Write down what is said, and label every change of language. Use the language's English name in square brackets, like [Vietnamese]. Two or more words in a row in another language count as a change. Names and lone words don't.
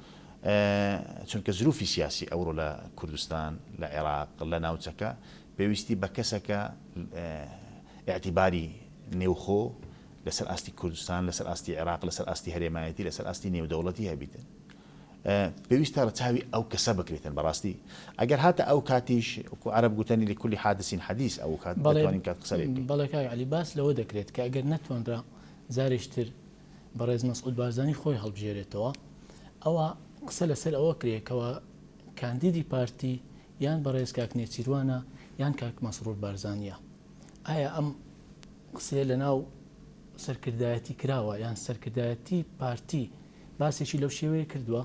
[Central Kurdish] چونکە زروفی سیاسی ئەوڕۆ لە کوردستان لە عێراق لە ناوچەکە پێویستی بە کەسەکە ئاعتیباری نێوخۆ لەسەر ئاستی کوردستان لەسەر ئاستی عێراق لەسەر ئاستی هەرێمایەتی لەسەر ئاستی نێودەوڵەتی هەبیتن پێویستە ڕە چاوی ئەو کەسە بکرێتن بەڕاستی ئەگەر هاتە ئەو کاتیش وەکو عەرەب گوتنی [Arabic] لكل حادث حديث [Central Kurdish] ئەو کات دەتوانین کات قسە لێ بکەین. بەڵێ کاک عەلی باس لەوە دەکرێت کە ئەگەر نەتوانرا زارێشتر بەڕێز مەسعود بارزانی خۆی هەڵبژێرێتەوە ئەوە قسە لەسەر ئەوە کرێکەوە کاندیدی پارتی یان بەڕێز کاک نێچیروانە یان کاک مەسرور بارزانیە ئایا ئەم قسەیە لەناو سەرکردایەتی کراوە یان سەرکردایەتی پارتی باسێکی لەو شێوەیە کردووە؟